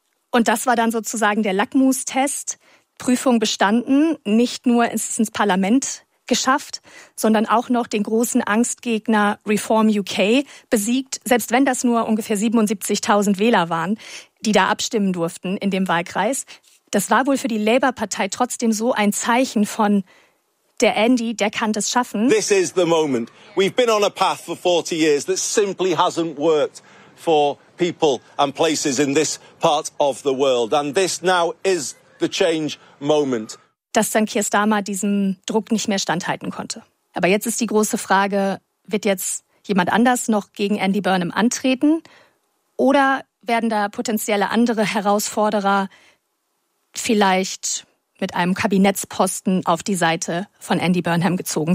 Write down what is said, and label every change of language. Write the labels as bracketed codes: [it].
[de] Und das war dann sozusagen der Lackmustest. Prüfung bestanden, nicht nur ist es ins Parlament geschafft, sondern auch noch den großen Angstgegner Reform UK besiegt. Selbst wenn das nur ungefähr 77.000 Wähler waren, die da abstimmen durften in dem Wahlkreis. Das war wohl für die Labour-Partei trotzdem so ein Zeichen von der Andy, der kann das schaffen. [en] This is the moment. We've been on a path for 40 years that simply hasn't worked for people and places in this part of the world. And this now is the change moment. [de] Dass dann Keir Starmer diesem Druck nicht mehr standhalten konnte. Aber jetzt ist die große Frage, wird jetzt jemand anders noch gegen Andy Burnham antreten? Oder werden da potenzielle andere Herausforderer vielleicht mit einem Kabinettsposten auf die Seite von Andy Burnham gezogen?